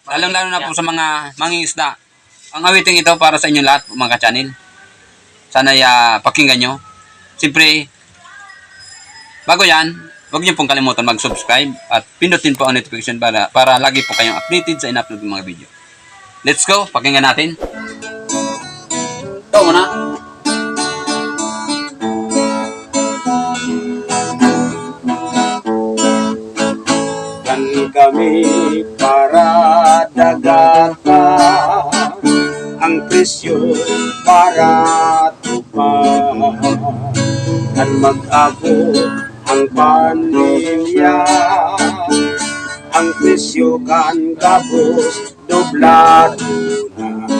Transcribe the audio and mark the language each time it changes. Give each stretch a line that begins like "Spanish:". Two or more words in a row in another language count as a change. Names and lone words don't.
Filipino: Lalo na po sa mga mangingisda. Ang awitin ito para sa inyo lahat mga ka-channel. Sana pakinggan nyo. Siyempre, bago yan, huwag niyo pong kalimutan mag-subscribe at pindutin po ang notification para lagi po kayong updated sa in-upload ng mga video.
English: Let's go!
Filipino: Pakinggan natin. Ito muna.
Bikol: Kan kami para dagata, ang presyo para tupa, kan mag-abot ang pandemya, ang presyo kan kapos doblado na.